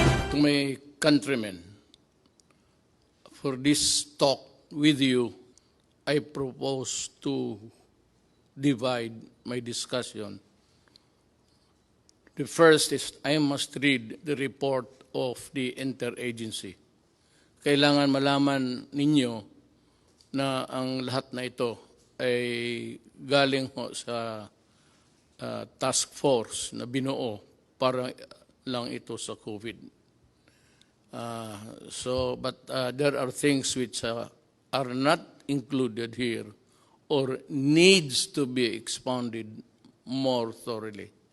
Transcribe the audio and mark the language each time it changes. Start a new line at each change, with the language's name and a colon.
English: To my countrymen, for this talk with you, I propose to divide my discussion. The first is I must read the report of the interagency.
Filipino: Kailangan malaman ninyo na ang lahat na ito ay galing ho sa task force na binuo para lang ito sa COVID.
English: But there are things which are not included here or needs to be expounded more thoroughly.